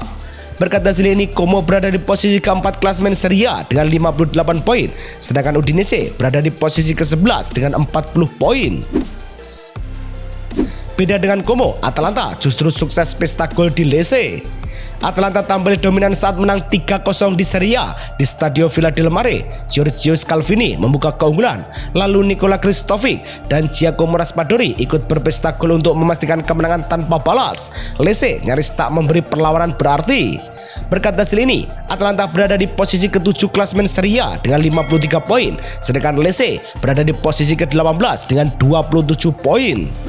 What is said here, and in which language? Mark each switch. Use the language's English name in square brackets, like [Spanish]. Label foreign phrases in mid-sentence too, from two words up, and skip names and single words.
[Indonesian] Berkat hasil ini, Como berada di posisi keempat klasemen Serie A dengan 58 poin, sedangkan Udinese berada di posisi ke-11 dengan 40 poin. Beda dengan Como, Atalanta justru sukses pesta gol di Lecce. Atalanta tampil dominan saat menang 3-0 di Serie A di Stadio Villa del Mare. Giorgio Scalvini membuka keunggulan, lalu Nikola Kristovic dan Giacomo Raspadori ikut berpesta gol untuk memastikan kemenangan tanpa balas. Lecce nyaris tak memberi perlawanan berarti. Berkat hasil ini, Atalanta berada di posisi ke-7 klasemen Serie A dengan 53 poin, sedangkan Lecce berada di posisi ke-18 dengan 27 poin.